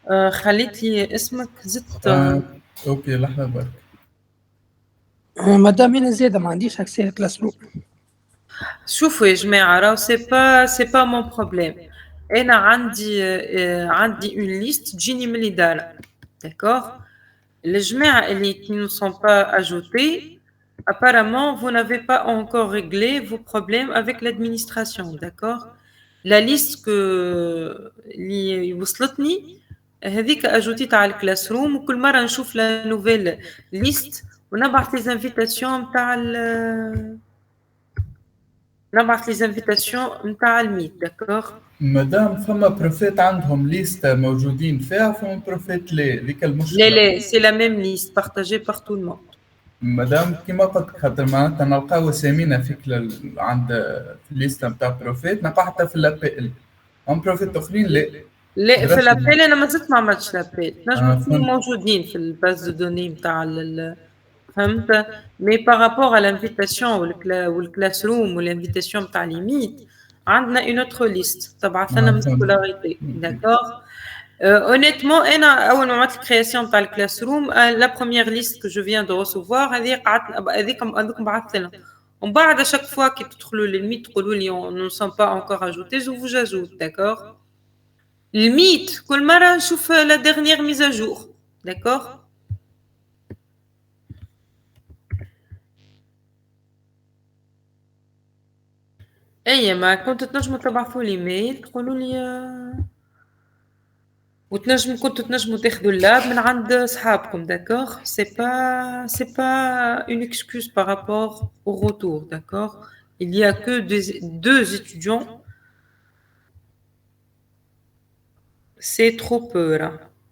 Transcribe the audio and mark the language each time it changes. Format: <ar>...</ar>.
<ar>خليت لي اسمك زدت اوكي لحظة برك مدام انا زيادة ما عنديش اكسي الكلاس روم. شوفوا يا جماعة راهو سي با مون بروبليم. انا عندي اون ليست تجيني من الإدارة.</ar> <fr>D'accord? Les</fr> <ar>جماعة</ar> <fr>qui ne sont pas ajoutés, apparemment, vous n'avez pas encore réglé vos problèmes avec l'administration. D'accord?</fr> <ar>La liste اللي وصلتني هذيك اجوتيت على الكلاس روم وكل مرة نشوف لا نوفيل ليست ونبعث لي انفيتاسيون نتاع الميت.</ar> <fr>D'accord?</fr> <ar>مدام فما بروفيت عندهم ليست موجودين فيها فما بروفيت ذيك المشكلة. لا</ar> <fr>c'est la même liste partagée par tout le monde.</fr> <ar>مدام كيما قلت خاطر معناتها نلقاو اسامينا فيك عند الليست نتاع بروفيت نلقاو حتى في الابيل هم بروفيت اخرين لا في الابيل انا ما زلت ما عملتش الابيل نجم نكونوا موجودين في الباز دو دوني نتاع فهمت مي بارابور على الانفيتاسيون والكلاس روم والانفيتاسيون نتاع ليميت عندنا اون اوتر ليست تبعث لنا من سكولاريتي. داكور honnêtement انا اول ما عملت الكرياسيون تاع الكلاس روم لا بروميير ليست كو جو فيان دو ريسيفوار هذيكم بعثت لنا ومن بعد chaque fois كي تدخلوا للميت تقولوا لي</ar> <fr>on ne sont pas encore ajoutés je vous ajoute. D'accord?</fr> <ar>الميت كل مرة نشوف</ar> <fr>la dernière mise à jour. D'accord?</fr> <ar>اي ما كنت تنجموا تبعثوا لي ميل تقولوا لي كنتوا تنجموا تاخذوا اللاب من عند صحابكم d'accord</ar> <fr>c'est pas une excuse par rapport au retour d'accord il y a que deux étudiants c'est trop peu là</fr>